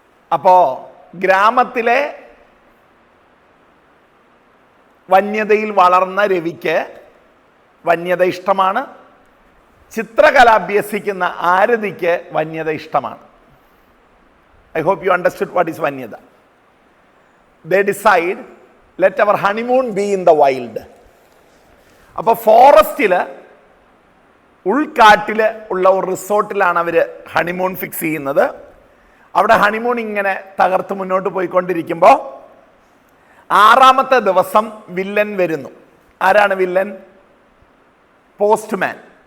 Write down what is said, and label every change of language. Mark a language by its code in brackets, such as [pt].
[ml] അപ്പോ ഗ്രാമത്തിലെ വന്യതയിൽ വളർന്ന രവിക്ക് വന്യത ഇഷ്ടമാണ്. ചിത്രകല അഭ്യസിക്കുന്ന ആരതിക്ക് വന്യത ഇഷ്ടമാണ്. [en] I hope you understood what is വന്യത. They decide, let our honeymoon be in the wild. [ml] അപ്പോൾ ഫോറസ്റ്റിൽ, ഉൾക്കാട്ടിൽ ഉള്ള ഒരു റിസോർട്ടിലാണ് അവർ ഹണിമൂൺ ഫിക്സ് ചെയ്യുന്നത്. അവിടെ ഹണിമൂൺ ഇങ്ങനെ തകർത്ത് മുന്നോട്ട് പോയിക്കൊണ്ടിരിക്കുമ്പോൾ 6ാമത്തെ ദിവസം വില്ലൻ വരുന്നു. ആരാണ് വില്ലൻ? പോസ്റ്റ്മാൻ.